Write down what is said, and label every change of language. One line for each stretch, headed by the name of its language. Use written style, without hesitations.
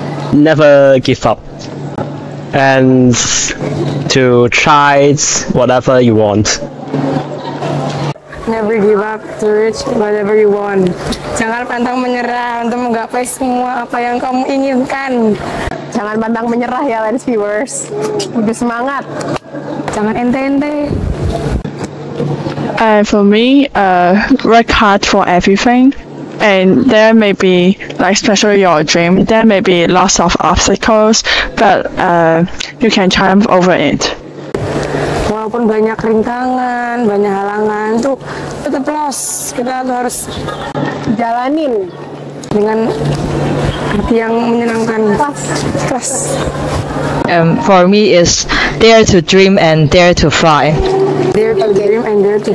English: Never give up and to try whatever you want. never give up to reach whatever you want.
Indonesian: Jangan pantang menyerah untuk menggapai semua apa yang kamu inginkan. Jangan pantang menyerah ya Lens viewers. Udah semangat. Jangan ente-ente.
English: For me, work hard for everything. And there may be, like especially your dream, there may be lots of obstacles, but you can triumph over it.
Indonesian: Walaupun banyak rintangan, banyak halangan, tuh tetap los. Kita tuh harus Jalanin dengan hati yang menyenangkan. Kelas.
English: for me is dare to dream and dare to fly. Dare to dream and dare to